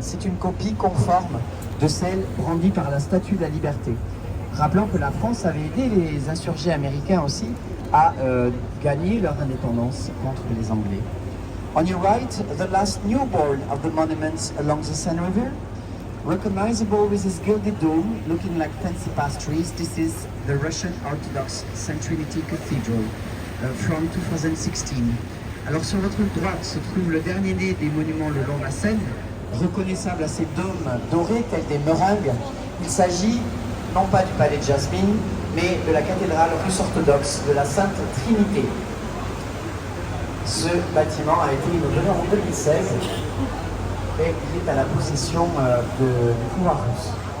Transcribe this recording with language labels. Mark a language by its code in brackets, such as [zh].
[fr] C'est une copie conforme de celle brandie par la Statue de la Liberté. Rappelons que la France avait aidé les insurgés américains aussi à gagner leur indépendance contre les Anglais. [en] On your right, the last newborn of the monuments along the Seine River. Recognizable with its gilded dome, looking like fancy pastries, this is the Russian Orthodox St. Trinity Cathedral from 2016. [fr] Alors sur votre droite se trouve le dernier né des monuments le long de la Seine, reconnaissable à ses dômes dorés tels des meringues. Il s'agit non pas du palais de Jasmine, mais de la cathédrale russe orthodoxe de la Sainte Trinité. Ce bâtiment a été inauguré en 2016 et il est à la possession du pouvoir russe.